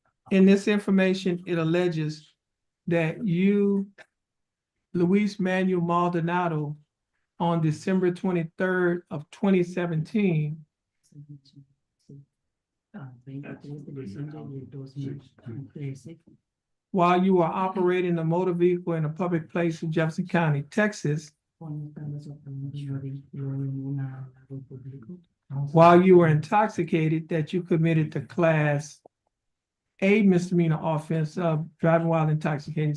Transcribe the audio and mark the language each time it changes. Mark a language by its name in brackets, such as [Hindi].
[English] In this information, it alleges that you, Luis Manuel Maldonado, on December 23rd of 2017, [Spanish] 23 de diciembre de 2013, [English] while you are operating a motor vehicle in a public place in Jefferson County, Texas, [Spanish] cuando estabas operando un vehículo en un lado público, [English] while you were intoxicated, that you committed the class A misdemeanor offense of driving while intoxicated.